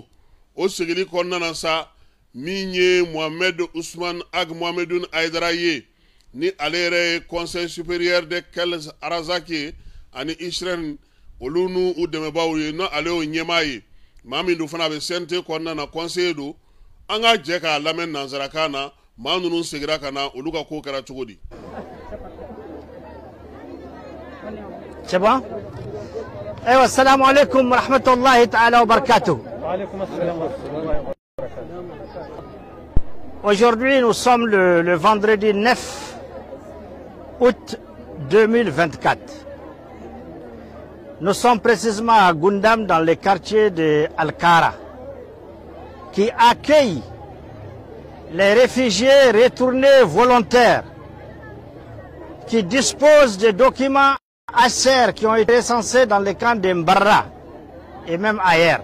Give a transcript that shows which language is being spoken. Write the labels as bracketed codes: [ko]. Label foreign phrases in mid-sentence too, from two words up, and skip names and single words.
[bm] O segili kɔnɔna na sa min ye Mohamed Ousmane Ag Mohamedou Aïdara ye ni ale yɛrɛ ye conseil supérieur de Kels Arazaki ye ani Israël olu n'u dɛmɛbaaw ye n'ale y'o ɲɛmaa ye maa min dun fana bɛ CNT kɔnɔna na conseiller don an ka jɛ k'a lamɛn nanzarakan na maa ninnu segira ka na olu ka ko kɛra cogo di. [fr] C'est bon? [ar] السلام عليكم ورحمة الله تعالى وبركاته. [fr] Aujourd'hui, nous sommes le vendredi 9 août 2024. Nous sommes précisément à Gundam, dans le quartier de Al-Kara, qui accueille les réfugiés retournés volontaires, qui disposent de documents HCR qui ont été recensés dans les camps de Mbarra et même ailleurs.